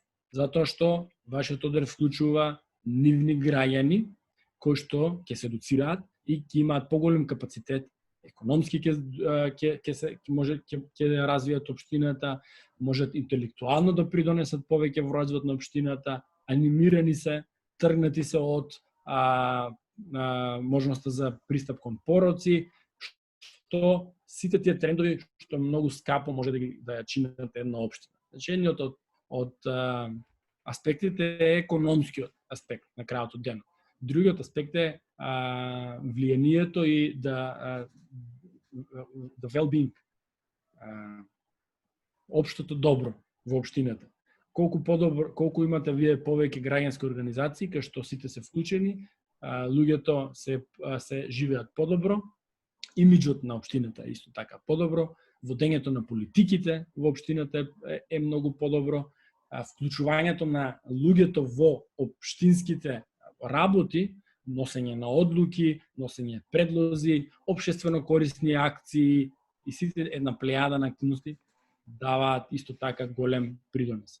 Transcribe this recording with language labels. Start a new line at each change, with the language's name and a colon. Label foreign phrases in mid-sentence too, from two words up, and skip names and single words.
Macedonian: Затоа што вашиот одред вклучува нивни граѓани кои што ќе се едуцираат и ќе имаат поголем капацитет, економски ќе развијат општината, можат интелектуално да придонесат повеќе во развојот на општината, анимирани се, тргнати се од можноста за пристап кон пороци, што сите тие трендови што многу скапо може да ја чинат една општина. Значи, едниот од аспектите е економскиот аспект на крајот од денот. Другиот аспект е влијанието и
English: the well-being,
Macedonian: општото добро во општината. Колку имате вие повеќе граѓански организации кај што сите се вклучени, луѓето се живеат подобро, имиџот на општината е исто така подобро, водењето на политиките во општината е многу подобро, вклучувањето на луѓето во општинските работи, носење на одлуки, носење предлози, општествено корисни акции и сите една плејада на активности даваат исто така голем придонес.